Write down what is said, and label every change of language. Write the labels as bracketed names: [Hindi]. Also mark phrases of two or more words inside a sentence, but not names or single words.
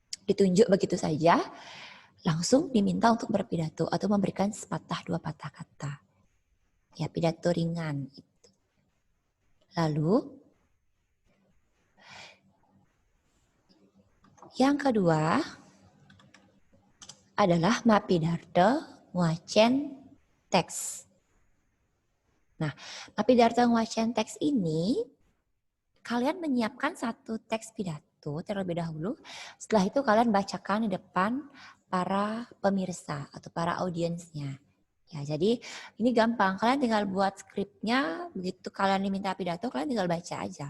[Indonesian] Ditunjuk begitu saja, langsung diminta untuk berpidato atau memberikan sepatah dua patah kata. Ya, pidato ringan. Lalu, yang kedua adalah [Balinese] mapidarta nguacen teks. [Indonesian] Nah, [Balinese] mapidarta nguacen teks [Indonesian] ini, kalian menyiapkan satu teks pidato terlebih dahulu. Setelah itu kalian bacakan di depan para pemirsa atau para audiensnya. Ya, jadi ini gampang. Kalian tinggal buat skripnya, begitu kalian diminta pidato, kalian tinggal baca aja.